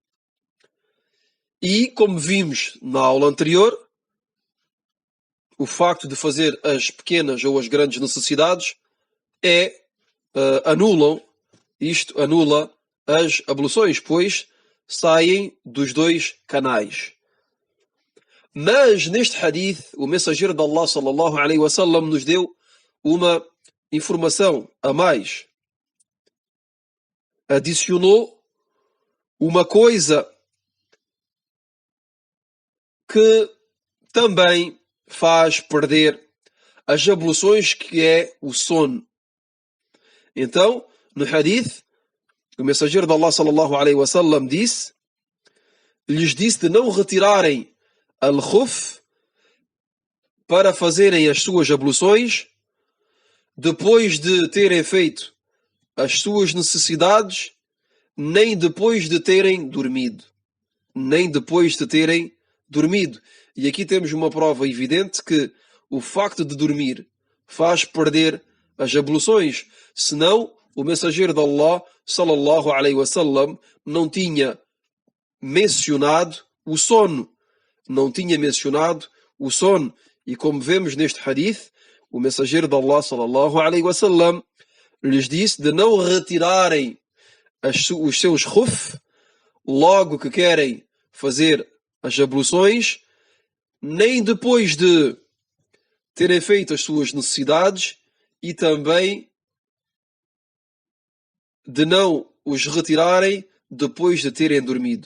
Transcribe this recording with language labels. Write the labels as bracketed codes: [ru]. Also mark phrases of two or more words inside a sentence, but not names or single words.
[pt] E, como vimos na aula anterior, o facto de fazer as pequenas ou as grandes necessidades anula as abluções, pois saem dos dois canais. Mas neste hadith, o mensageiro de Allah [ar] صلى الله عليه وسلم [pt] nos deu uma informação a mais. Adicionou uma coisa que também faz perder as abluções, que é o sono. Então, no hadith, o mensageiro de Allah [ar] صلى الله عليه وسلم [pt] lhes disse de não retirarem al-khuf para fazerem as suas abluções depois de terem feito as suas necessidades, nem depois de terem dormido. Nem depois de terem dormido. E aqui temos uma prova evidente que o facto de dormir faz perder as abluções. Senão, o mensageiro de Allah, [ar] صلى الله عليه وسلم, [pt] não tinha mencionado o sono. Não tinha mencionado o sono. E como vemos neste hadith, o mensageiro de Allah, [ar] صلى الله عليه وسلم, [pt] lhes disse de não retirarem os seus khuf logo que querem fazer as abluções, nem depois de terem feito as suas necessidades, e também de não os retirarem depois de terem dormido.